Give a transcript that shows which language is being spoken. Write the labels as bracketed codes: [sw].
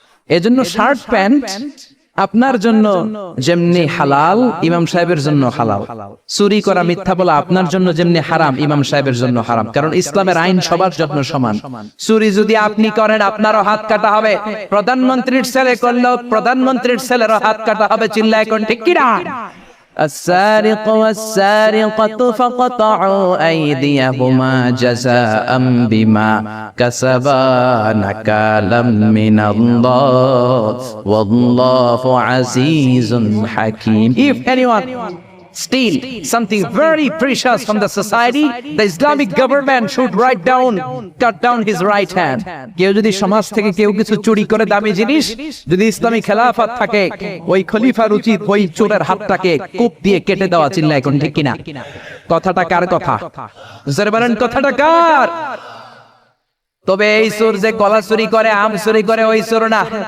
[bn] এজন্য shirt pant আপনার জন্য যেমনি হালাল, ইমাম সাহেবের জন্য হালাল। চুরি করা, মিথ্যা বলা আপনার জন্য যেমনি হারাম, ইমাম সাহেবের জন্য হারাম। কারণ ইসলামের আইন সবার জন্য সমান। চুরি যদি আপনি করেন, আপনারও হাত কাটা হবে। প্রধানমন্ত্রীর ছেলে করলেও প্রধানমন্ত্রীর ছেলেরও হাত কাটা হবে। চিল্লায় কোন ঠিক কি না? [ar] السارق والسارقة فقطعوا أيديهما جزاء بما كسبا نكالا من الله والله عزيز حكيم. [en] If anyone steal something very precious from the society, the Islamic government should cut down his right hand. [bn] কেউ যদি সমাজ থেকে কেউ কিছু চুরি করে দামি জিনিস, যদি ইসলামী খেলাফত থাকে, ওই খলিফার উচিত ওই চোরের হাতটাকে কূপ দিয়ে কেটে দেওয়া। চিল্লায় কোন ঠিক কিনা? কথাটা কার কথা? জোরে বলেন, কথাটা কার? তবে এই চোর যে কলা চুরি করে, আম চুরি করে, ওই চোর না।